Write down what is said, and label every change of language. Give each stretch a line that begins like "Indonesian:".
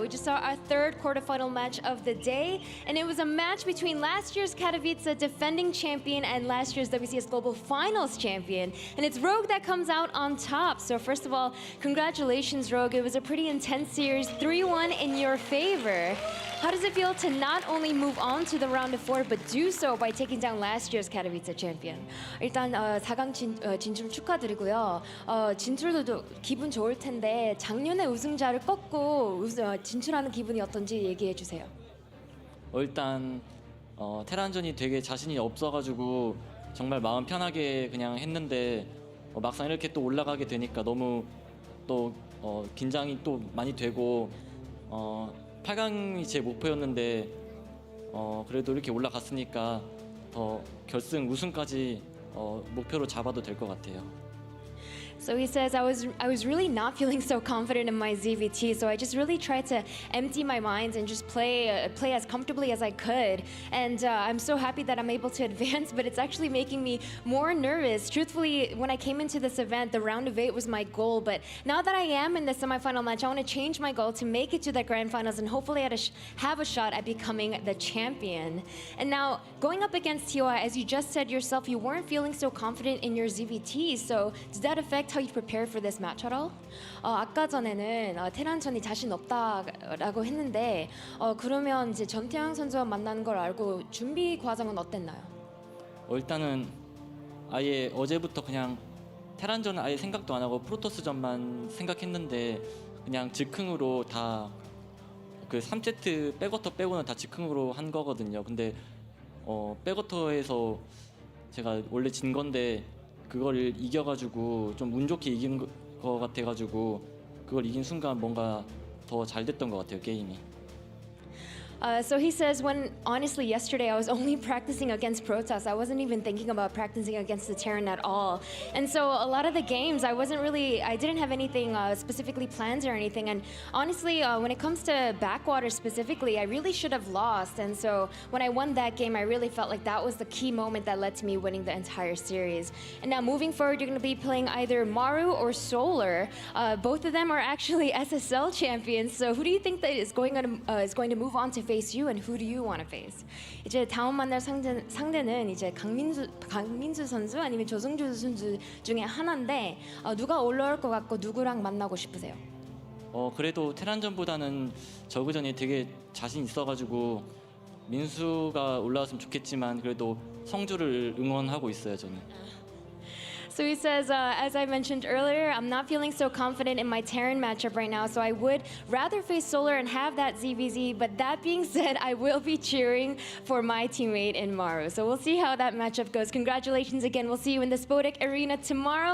English: We just saw our third quarterfinal match of the day, and it was a match between last year's Katowice defending champion and last year's WCS Global Finals champion. And it's Rogue that comes out on top. So first of all, congratulations, Rogue. It was a pretty intense series, 3-1 in your favor. How does it feel to not only move on to the round of 4, but do so by taking down last year's Katowice champion?
Korean: 일단 4강 진출 축하드리고요. 진출도 기분 좋을 텐데 작년에 우승자를 꺾고 진출하는 기분이 어떤지 얘기해 주세요. 일단 테란전이 되게 자신이 없어가지고 정말 마음 편하게 그냥 했는데 막상 이렇게 또 올라가게 되니까 너무 또 긴장이 또 많이 되고 8강이 제 목표였는데 그래도 이렇게 올라갔으니까 더 결승 우승까지 목표로 잡아도 될 것 같아요.
English: So he says, I was really not feeling so confident in my ZVT, so I just really tried to empty my mind and just play as comfortably as I could. And I'm so happy that I'm able to advance, but it's actually making me more nervous. Truthfully, when I came into this event, the round of 8 was my goal, but now that I am in the semifinal match, I want to change my goal to make it to the grand finals and hopefully have a shot at becoming the champion. And now, going up against TY, as you just said yourself, you weren't feeling so confident in your ZVT, so does that affect how you prepared for this match at all?
Korean: 아까 전에는 테란전이 자신 없다라고 했는데 그러면 이제 전태양 선수와 만나는 걸 알고 준비 과정은 어땠나요? 일단은 아예 어제부터 그냥 테란전은 아예 생각도 안 하고 프로토스전만 생각했는데 그냥 즉흥으로 다 그 3세트 백워터 빼고는 다 즉흥으로 한 거거든요. 근데 백워터에서 제가 원래 진 건데 그거를 이겨가지고 좀 운 좋게 이긴 거 같아가지고 그걸 이긴 순간 뭔가 더 잘 됐던 것 같아요, 게임이.
English: So he says, when honestly yesterday I was only practicing against Protoss. I wasn't even thinking about practicing against the Terran at all. And so a lot of the games I didn't have anything specifically planned or anything. And honestly, when it comes to Backwater specifically, I really should have lost. And so when I won that game, I really felt like that was the key moment that led to me winning the entire series. And now moving forward, you're going to be playing either Maru or Solar. Both of them are actually SSL champions. So who do you think that is going to move on to face you, and who do you want to face?
Korean: 이제 다음 만날 상대는 이제 강민수 선수 아니면 조성주 선수 중에 하나인데 누가 올라올 것 같고 누구랑 만나고 싶으세요? 그래도 테란전보다는 저그전이 되게 자신 있어가지고 민수가 올라왔으면 좋겠지만 그래도 성주를 응원하고 있어요, 저는.
English: So he says, as I mentioned earlier, I'm not feeling so confident in my Terran matchup right now, so I would rather face Solar and have that ZVZ, but that being said, I will be cheering for my teammate in Maru. So we'll see how that matchup goes. Congratulations again. We'll see you in the Spodek Arena tomorrow.